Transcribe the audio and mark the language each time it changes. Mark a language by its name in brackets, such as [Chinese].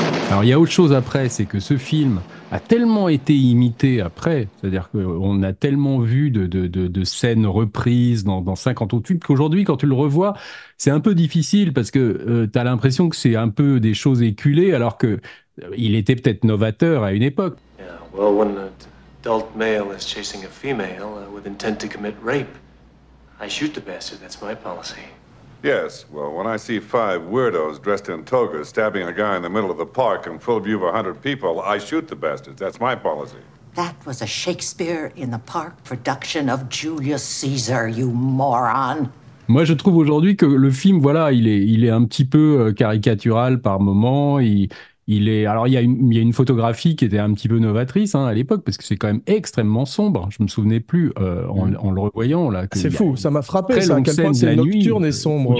[French] Alors, il y a autre chose après, c'est que ce film a tellement été imité après, c'est-à-dire qu'on a tellement vu de scènes reprises dans 50 autres films qu'aujourd'hui, quand tu le revois, c'est un peu difficile parce que tu as l'impression que c'est un peu des choses éculées, alors que il était peut-être novateur à une époque. [English] Yeah, well, when an adult male is chasing a female with intent to commit rape, I shoot the bastard. That's my policy. Yes, well, when I see 5 weirdos dressed in togas stabbing a guy in the middle of the park in full view of 100 people, I shoot the bastards. That's my policy. That was a Shakespeare in the Park production of Julius Caesar, you moron. [French] Moi, je trouve aujourd'hui que le film, voilà, il est un petit peu caricatural par moment. Alors, il y a une photographie qui était un petit peu novatrice à l'époque, parce que c'est quand même extrêmement sombre. Je me souvenais plus en le revoyant là. C'est fou, ça m'a frappé, ça, à quel point c'est nocturne et sombre.